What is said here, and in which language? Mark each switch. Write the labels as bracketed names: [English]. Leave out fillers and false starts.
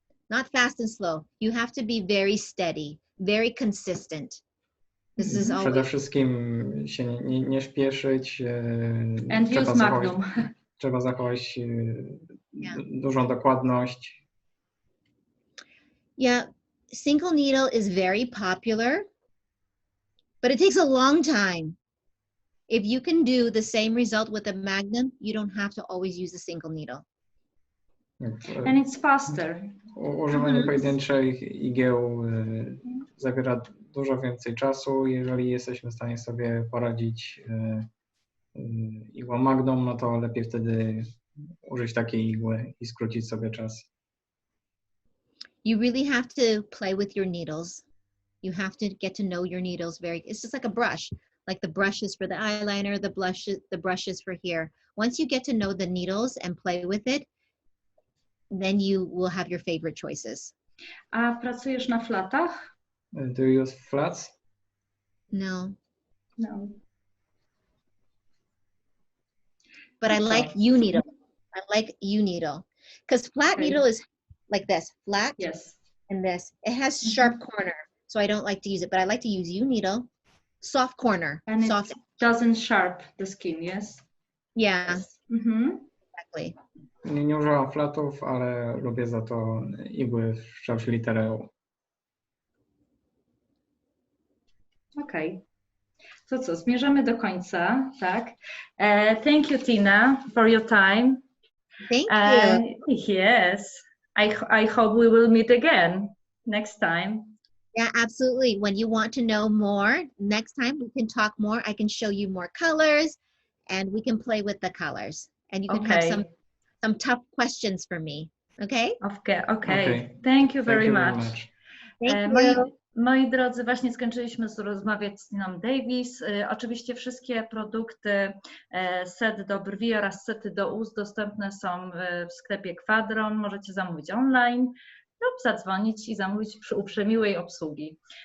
[English] Not fast and slow. You have to be very steady, very consistent. This is always... [Polish] Przede wszystkim się nie śpieszyć. [English] And use Magnum. [Polish] Trzeba zachować dużą dokładność. [English] Yeah, single needle is very popular, but it takes a long time. If you can do the same result with a Magnum, you don't have to always use a single needle. And it's faster. [Polish] Używanie pojedynczych igieł zabiera dużo więcej czasu. Jeżeli jesteśmy w stanie sobie poradzić igłą Magnum, no to lepiej wtedy użyć takiej igły i skrócić sobie czas. [English] You really have to play with your needles. You have to get to know your needles it's just like a brush. Like the brushes for the eyeliner, the brushes for here. Once you get to know the needles and play with it, then you will have your favorite choices. [Polish] A pracujesz na flatach? [English] Do you use flats? No, No. but I like U-needle. I like U-needle because flat Okay. needle is like this, flat Yes. and this. It has sharp corner, so I don't like to use it, but I like to use U-needle. Soft corner. And soft. it doesn't sharp the skin, yes? Yeah, Yes. Mhm. exactly. [Polish] Nie używam flatów, ale lubię za to igły w kształcie litery U. Okej. To co, zmierzamy do końca, tak? [English] Thank you, Tina, for your time. Thank you. Yes, I hope we will meet again next time. Yeah, absolutely. When you want to know more, next time we can talk more. I can show you more colors and we can play with the colors. And you can have some tough questions for me. Okay? Okay. Thank you very much. Thank you. [Polish] Moi drodzy, właśnie skończyliśmy rozmawiać z Tiną Davies. Oczywiście wszystkie produkty, set do brwi oraz sety do ust dostępne są w sklepie Kwadron. Możecie zamówić online lub zadzwonić i zamówić u przemiłej obsługi.